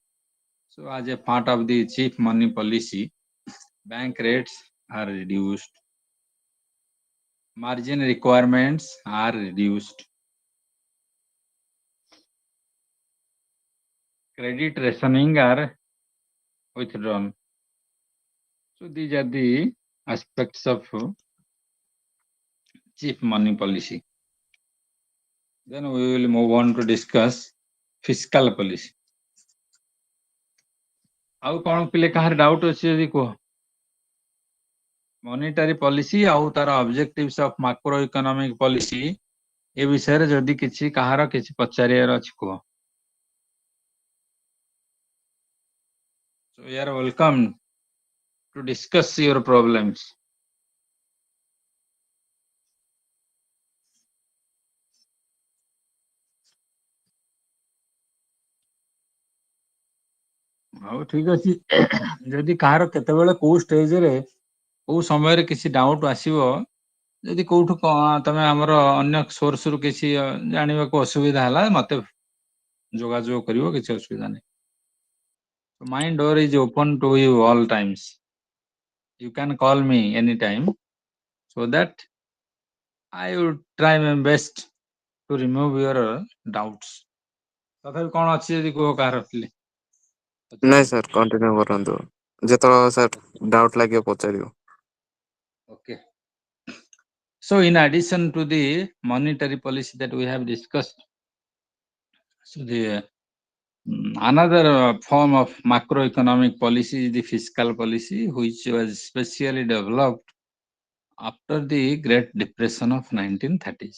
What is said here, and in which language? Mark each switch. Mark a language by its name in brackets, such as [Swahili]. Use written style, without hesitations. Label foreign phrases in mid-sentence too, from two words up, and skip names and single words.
[English] So as a part of the cheap money policy, bank rates are reduced, margin requirements are reduced, credit rationing are withdrawn. So these are the aspects of cheap money policy. Then we will move on to discuss fiscal policy. [Odia] ଆଉ କଣ ପିଲେ କାହାର ଡାଉଟ୍ ଅଛି ଯଦି କୁହ? [English] monetary policy [Odia] ଆଉ ତାର [English] objectives of macro economic policy [Odia] ଏ ବିଷୟରେ ଯଦି କିଛି କାହାର କିଛି ପଚାରିବାର ଅଛି କୁହ? [English] So you are welcome to discuss your problems. [Odia] ହଉ ଠିକ ଅଛି ଯଦି କାହାର କେତେବେଳେ କୋଉ ଷ୍ଟେଜରେ କୋଉ ସମୟରେ କିଛି ଡାଉଟ୍ ଆସିବ ଯଦି କୋଉଠୁ ତମେ ଆମର ଅନ୍ୟ ସୋର୍ସରୁ କିଛି ଜାଣିବାକୁ ଅସୁବିଧା ହେଲା ମତେ ଯୋଗାଯୋଗ କରିବ କିଛି ଅସୁବିଧା ନାହିଁ. [English] My door is open to you all times. You can call me anytime so that I would try my best to remove your doubts. [Odia] ତଥାପି କଣ ଅଛି ଯଦି କୁହ କାହାର ଥିଲେ? ନାଇଁ ସାର୍ କଣ୍ଟିନ୍ୟୁ କରନ୍ତୁ. ଯେତେବେଳେ ସାର୍ ଡାଉଟ୍ ଲାଗିବ ପଚାରିବ। [English] Okay. So in addition to the monetary policy that we have discussed, so the another form of macroeconomic policy is the fiscal policy, which was specially developed after the Great Depression of 1930s.